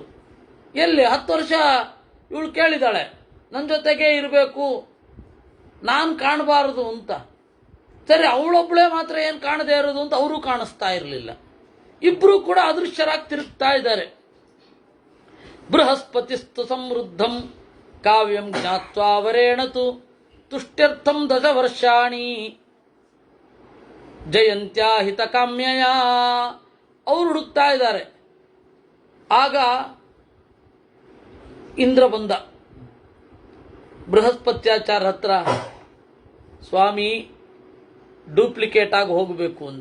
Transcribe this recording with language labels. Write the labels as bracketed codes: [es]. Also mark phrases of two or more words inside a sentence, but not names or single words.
[kn] ಎಲ್ಲಿ 10 ವರ್ಷ ಇವಳು ಕೇಳಿದಾಳೆ, ನನ್ನ ಜೊತೆಗೆ ಇರಬೇಕು, ನಾನು ಕಾಣಬಾರದು ಅಂತ. ಸರಿ, ಅವಳೊಬ್ಬಳೇ ಮಾತ್ರ ಏನು ಕಾಣದೇ ಇರೋದು ಅಂತ ಅವರು ಕಾಣಿಸ್ತಾ ಇರಲಿಲ್ಲ. ಇಬ್ರು ಕೂಡ ಅದೃಶ್ಯರಾಗಿ ತಿರುಗ್ತಾ ಇದ್ದಾರೆ. [sa] ಬೃಹಸ್ಪತಿಸ್ತು ಸಮೃದ್ಧಂ ಕಾವ್ಯಂ ಜ್ಞಾತ್ವಾ ವರೇಣತು ತುಷ್ಟ್ಯರ್ಥಂ 10 ವರ್ಷಾಣಿ ಜಯಂತ್ಯಾ ಹಿತ ಕಾಮ್ಯಯ. [kn] ಅವರು ಹುಡುಕ್ತಾ ಇದ್ದಾರೆ. ಆಗ ಇಂದ್ರ ಬಂದ ಬೃಹಸ್ಪತ್ಯಾಚಾರ ಹತ್ರ, ಸ್ವಾಮಿ ಡೂಪ್ಲಿಕೇಟ್ ಆಗಿ ಹೋಗಬೇಕು ಅಂದ.